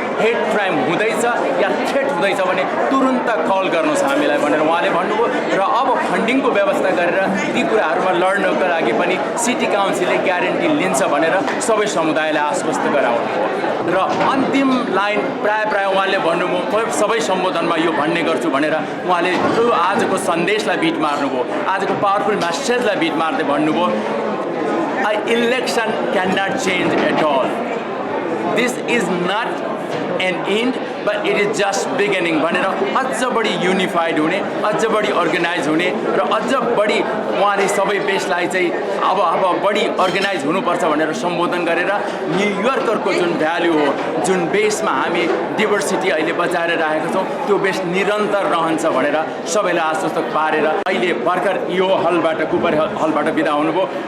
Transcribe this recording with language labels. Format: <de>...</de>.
<ne>Hate crime हुँदैछ या threat हुँदैछ भने तुरुन्त कल गर्नुहोस् हामीलाई भनेर उहाँले भन्नुभयो र अब फन्डिङको व्यवस्था गरेर ती कुराहरुमा लड्नको लागि पनि सिटी काउन्सिलले ग्यारेन्टी लिन्छ भनेर सबै समुदायलाई आश्वस्त गराउनुभयो र अन्तिम लाइन प्राय उहाँले भन्नुभयो म सबै सम्बोधनमा यो भन्ने गर्छु भनेर उहाँले त्यो आजको सन्देशलाई बिट मार्नुभयो आजको पावरफुल मेसेजलाई बिट मार्दै भन्नुभयो</ne> <en>an election cannot change at all. This is not an end, but it is just beginning.</en> <ne>भनेर अझ बढी युनिफाइड हुने, अझ बढी अर्गनाइज हुने र अझ बढी उहाँले सबै बेसलाई चाहिँ अब बढी अर्गनाइज हुनुपर्छ भनेर सम्बोधन गरेर न्यूयर्करको जुन भ्यालु हो, जुन बेसमा हामी डाइभर्सिटी अहिले बचाएर राखेका छौं, त्यो बेस निरन्तर रहन्छ भनेर सबैलाई आश्वस्त पारेर अहिले भर्खर यो हलबाट कुपर हलबाट बिदा हुनुभयो।</ne>